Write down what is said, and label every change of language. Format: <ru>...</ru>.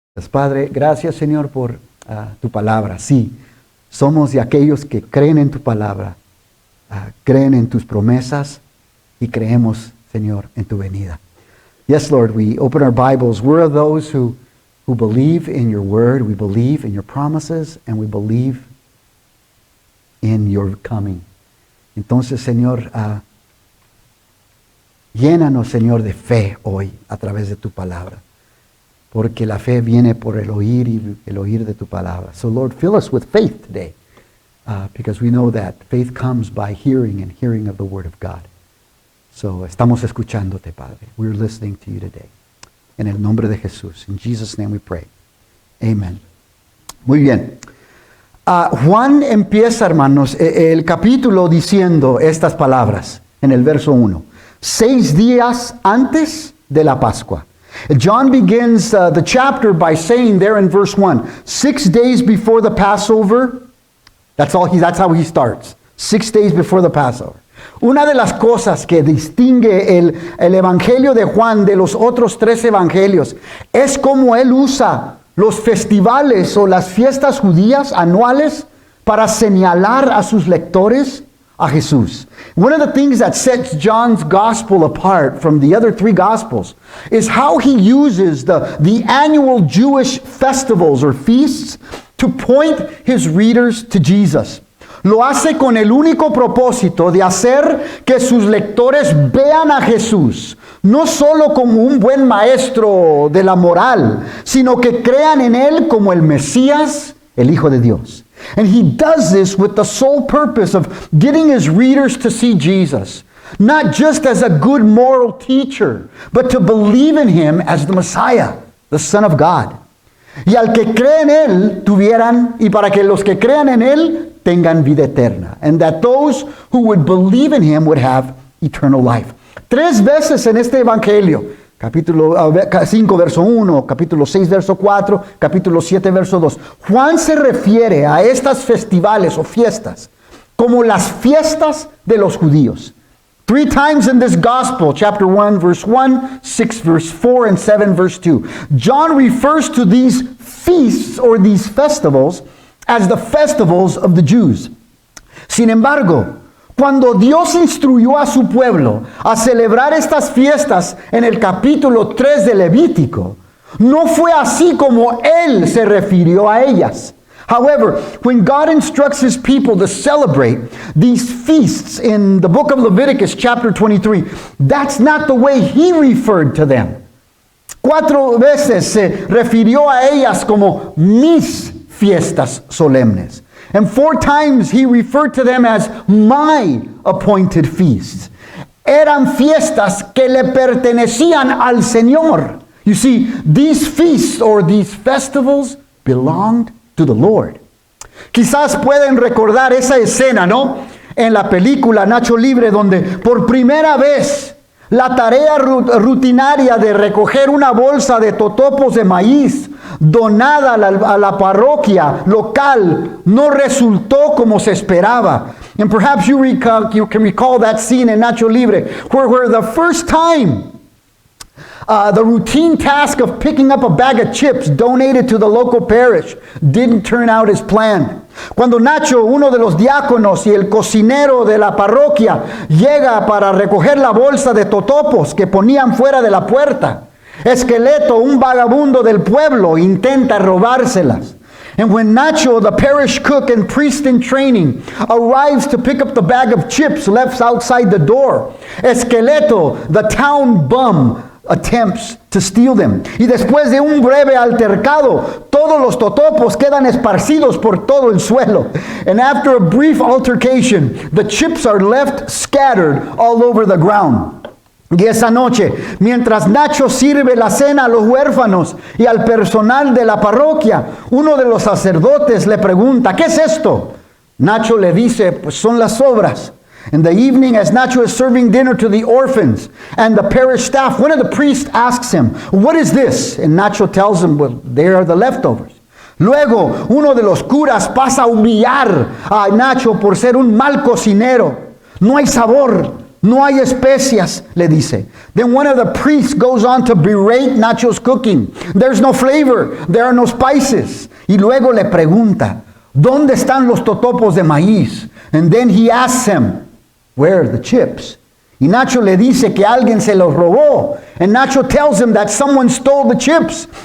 <es>Padre, gracias Señor por tu palabra. Sí, somos de aquellos que creen en tu palabra, creen en tus promesas y creemos, Señor, en tu venida.</es> <en>Yes, Lord, we open our Bibles. We're those who believe in your word, we believe in your promises, and we believe in your coming.</en> <es>Entonces, Señor, llénanos, Señor, de fe hoy a través de tu palabra. Porque la fe viene por el oír y el oír de tu palabra.</es> <en>So, Lord, fill us with faith today. Because we know that faith comes by hearing and hearing of the word of God.</en> <es>So, estamos escuchándote, Padre.</es> <en>We're listening to you today.</en> <es>En el nombre de Jesús.</es> <en>In Jesus' name we pray. Amen.</en> <es>Muy bien. Juan empieza, hermanos, el capítulo diciendo estas palabras en el verso 1. 6 días antes de la Pascua.</es> <en>John begins the chapter by saying there in verse 1, 6 days before the Passover. That's how he starts. 6 days before the Passover.</en> <es>Una de las cosas que distingue el Evangelio de Juan de los otros 3 evangelios es cómo él usa los festivales o las fiestas judías anuales para señalar a sus lectores a Jesús.</es> <en>One of the things that sets John's gospel apart from the other 3 gospels is how he uses the annual Jewish festivals or feasts to point his readers to Jesus.</en> <es>Lo hace con el único propósito de hacer que sus lectores vean a Jesús, no solo como un buen maestro de la moral, sino que crean en él como el Mesías, el Hijo de Dios.</es> <en>And he does this with the sole purpose of getting his readers to see Jesus, not just as a good moral teacher, but to believe in him as the Messiah, the Son of God.</en> <es>Y al que cree en él tuvieran, y para que los que crean en él tengan vida eterna.</es> <en>And that those who would believe in him would have eternal life.</en> <es>3 veces en este evangelio, capítulo 5, verso 1, capítulo 6, verso 4, capítulo 7, verso 2. Juan se refiere a estas festivales o fiestas como las fiestas de los judíos.</es> <en>3 times in this gospel, chapter 1, verse 1, 6, verse 4, and 7, verse 2. John refers to these feasts or these festivals as the festivals of the Jews.</en> <es>Sin embargo, cuando Dios instruyó a su pueblo a celebrar estas fiestas en el capítulo 3 de Levítico, no fue así como Él se refirió a ellas.</es> <en>However, when God instructs his people to celebrate these feasts in the book of Leviticus chapter 23, that's not the way he referred to them.</en> <es>4 veces se refirió a ellas como mis fiestas solemnes.</es> <en>And 4 times he referred to them as my appointed feasts.</en> <es>Eran fiestas que le pertenecían al Señor.</es> <en>You see, these feasts or these festivals belonged to the Lord.</en> <es>Quizás pueden recordar esa escena, ¿no? En la película Nacho Libre, donde por primera vez la tarea rutinaria de recoger una bolsa de totopos de maíz donada a la parroquia local no resultó como se esperaba.</es> <en>And perhaps you can recall that scene in Nacho Libre, where the first time the routine task of picking up a bag of chips donated to the local parish didn't turn out as planned.</en> <es>Cuando Nacho, uno de los diáconos y el cocinero de la parroquia, llega para recoger la bolsa de totopos que ponían fuera de la puerta, Esqueleto, un vagabundo del pueblo, intenta robárselas.</es> <en>And when Nacho, the parish cook and priest in training, arrives to pick up the bag of chips left outside the door, Esqueleto, the town bum, attempts to steal them.</en> <es>Y después de un breve altercado, todos los totopos quedan esparcidos por todo el suelo.</es> <en>And after a brief altercation, the chips are left scattered all over the ground.</en> <es>Y esa noche, mientras Nacho sirve la cena a los huérfanos y al personal de la parroquia, uno de los sacerdotes le pregunta, ¿qué es esto? Nacho le dice, pues son las sobras.</es> <en>In the evening, as Nacho is serving dinner to the orphans and the parish staff, one of the priests asks him, what is this? And Nacho tells him, well, they are the leftovers.</en> <es>Luego, uno de los curas pasa a humillar a Nacho por ser un mal cocinero. No hay sabor, No hay especias, le dice.</es> <en>Then one of the priests goes on to berate Nacho's cooking. There's no flavor. There are no spices.</en> <es>Y luego le pregunta, ¿dónde están los totopos de maíz?</es> <en>And then he asks him, where are the chips?</en> <es>Y Nacho le dice que alguien se los robó.</es> <en>And Nacho tells him that someone stole the chips.</en>